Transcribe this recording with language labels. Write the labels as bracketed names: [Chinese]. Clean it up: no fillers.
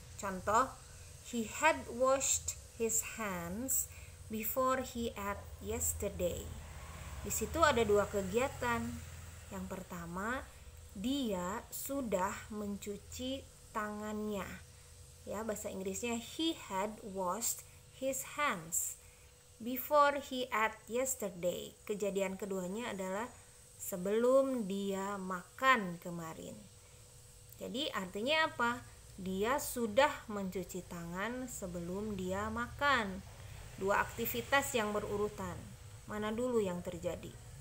[English] Contoh, he had washed his hands before he ate yesterday. [Indonesian] Di situ ada 2 kegiatan. Yang pertama, dia sudah mencuci tangannya. Ya, bahasa Inggrisnya [English] he had washed his hands before he ate yesterday. [Indonesian] Kejadian keduanya adalah sebelum dia makan kemarin. Jadi artinya apa? Dia sudah mencuci tangan sebelum dia makan. 2 aktivitas yang berurutan. Mana dulu yang terjadi?